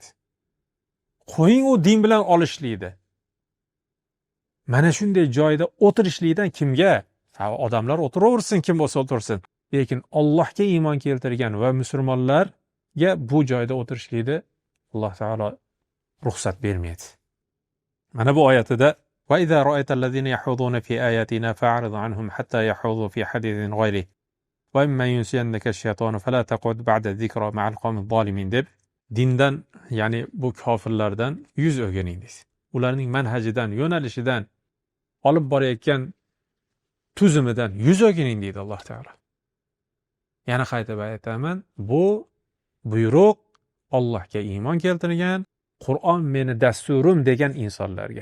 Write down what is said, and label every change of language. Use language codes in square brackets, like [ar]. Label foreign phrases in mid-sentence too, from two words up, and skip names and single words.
[uz] Qo'ying u din bilan olishlikdi. Mana shunday joyda o'tirishlikdan kimga? Odamlar o'tiraversin, kim bo'lsa o'tirsin. Lekin Allohga iymon keltirgan va musulmonlarga bu joyda o'tirishlikni Alloh taolo ruxsat bermaydi. Mana bu oyatida [ar] وإذا رأيت الذين يخوضون في آياتنا فأعرض عنهم حتى يخوضوا في حديث غيره وإما ينسينك الشيطان فلا تقعد بعد الذكرى مع القوم الظالمين [uz] deb dindan, ya'ni bu kofirlardan yuz o'giring deydi. Ularning manhajidan, yo'nalishidan, olib borayotgan tuzumidan yuz o'giring deydi Alloh taolo. Yana qaytib aytaman, bu buyruq Allohga iymon keltirgan, Qur'on meni dasturim degan insonlarga.